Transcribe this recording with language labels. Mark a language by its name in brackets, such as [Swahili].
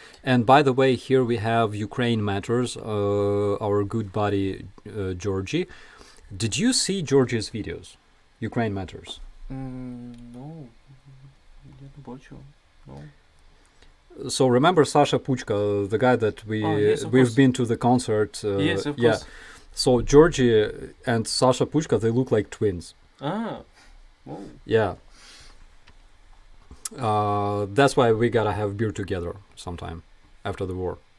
[English] And by the way, here we have Ukraine Matters, our good buddy Georgie. Did you see Georgie's videos? Ukraine Matters. No, [Ukrainian] я не бачив. [English] No. So remember Sasha Puchka, the guy that we've been to the concert. Yes, of yeah. course. So Georgie and Sasha Puchka, they look like twins. Ah, oh. Yeah. That's why we gotta have beer together sometime after the war.